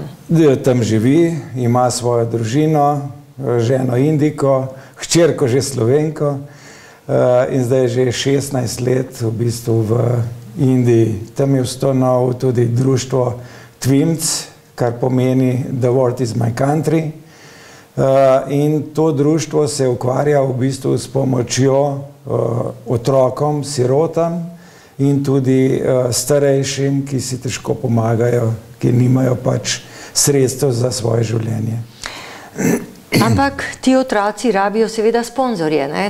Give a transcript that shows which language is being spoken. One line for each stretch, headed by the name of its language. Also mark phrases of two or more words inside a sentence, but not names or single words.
Slovenian: Tam živi, ima svojo družino, ženo Indiko, hčerko že Slovenko in zdaj je že 16 let v bistvu v Indiji. Tam je ustanovil tudi društvo Tvimc, kar pomeni The World is my country. In to društvo se ukvarja v bistvu s pomočjo otrokom, sirotam in tudi starejšim, ki si težko pomagajo, ki nimajo pač sredstev za svoje življenje. Ampak ti otroci rabijo seveda sponzorje, ne?